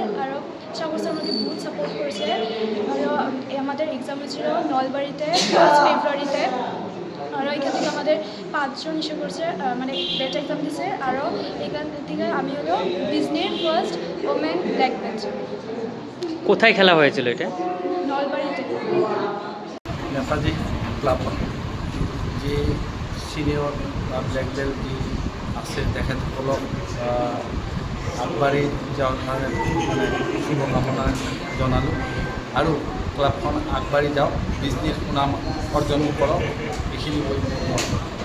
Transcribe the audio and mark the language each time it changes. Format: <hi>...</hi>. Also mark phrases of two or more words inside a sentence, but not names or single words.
<bn>আর সাগর স্যার আমাকে বহুত সাপোর্ট করেছে। আর আমাদের এক্সাম হয়েছিল নলবাড়িতে 5 ফেব্রুয়ারিতে। আর এখান থেকে আমাদের 5 জন ইস্যু করছে, মানে</bn> <en>belt exam</en> <bn>দিছে। আরও এখান থেকে আমি হলো বিজনির</bn> <en>first women black belt.</en> <bn>কোথায় খেলা হয়েছিল এটা? নলবাড়িতে।</bn> <as>নেতাজী ক্লাব যে</as> <en>senior black belt</en> <as>দি আছে তেখেতসকলক আগবাঢ়ি যোৱাৰ কাৰণে মানে শুভকামনা জনালোঁ আৰু ক্লাবখন আগবাঢ়ি যাওক, বিজনেছ সুনাম অৰ্জন কৰক, এইখিনি কৈ</as>